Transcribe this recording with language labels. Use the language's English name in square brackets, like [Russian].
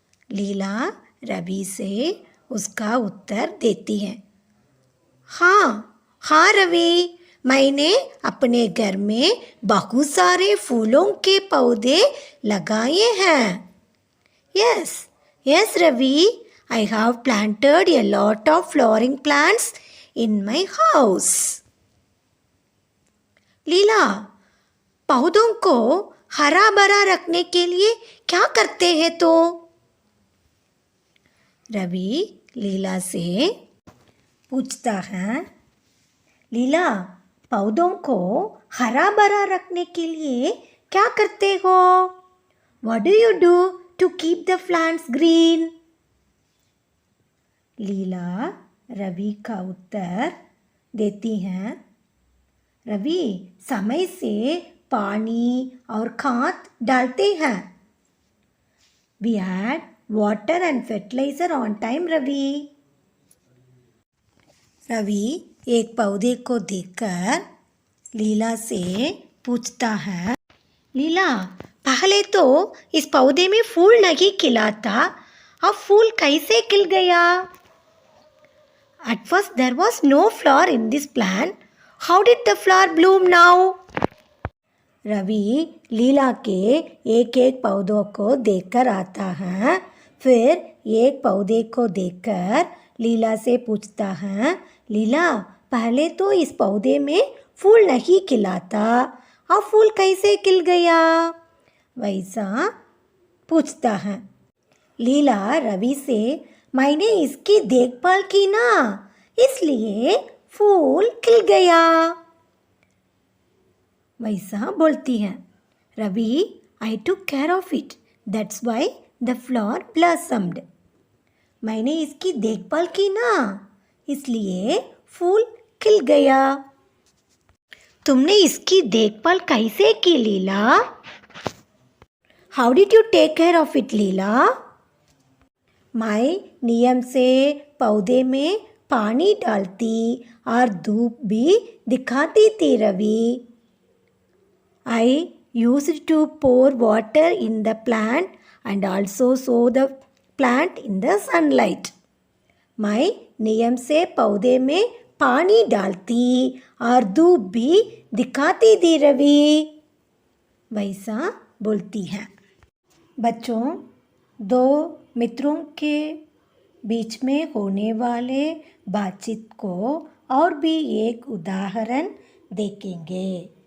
[Hindi] लीला रवि से उसका उत्तर देती है, हाँ रवि, मैंने अपने घर में बहुत सारे फूलों के पौधे लगाए हैं। [English] Yes Ravi, I have planted a lot of flowering plants in my house. [Hindi] लीला, पौधों को हरा भरा रखने के लिए क्या करते हैं तो? रवि लीला से पूछता है, लीला, पौधों को हरा भरा रखने के लिए क्या करते हो? [English] What do you do to keep the plants green? [Hindi] लीला रवि का उत्तर देती हैं, रवि समय से पानी और खाद डालते हैं। [English] We add water and fertilizer on time, Ravi. [Hindi] Ravi एक पौधे को देखकर लीला से पूछता है, लीला, पहले तो इस पौधे में फूल नहीं खिला था, अब फूल कैसे खिल गया? [English] At first there was no flower in this plant. How did the flower bloom now? [Hindi] Ravi लीला के एक एक पौधों को देखकर आता है, फिर एक पौधे को देखकर लीला से पूछता है, लीला, पहले तो इस पौधे में फूल नहीं खिला था, अब फूल कैसे खिल गया? वैसा पूछता है। लीला रवि से, मैंने इसकी देखभाल की ना, इसलिए फूल खिल गया, वैसा बोलती है। [English] Ravi, I took care of it, that's why the flower blossomed. [Hindi] मैंने इसकी देखभाल की ना, इसलिए फूल खिल गया। तुमने इसकी देखभाल कैसे की लीला? [English] How did you take care of it, Leela? [Hindi] मैं नियम से पौधे में पानी डालती और धूप भी दिखाती थी Ravi. [English] I used to pour water in the plant and also show the plant in the sunlight. [Hindi] मैं नियम से पौधे में पानी डालती और धूप भी दिखाती थी रवि, वैसा बोलती है। बच्चों, दो मित्रों के बीच में होने वाले बातचीत को और भी एक उदाहरण देखेंगे।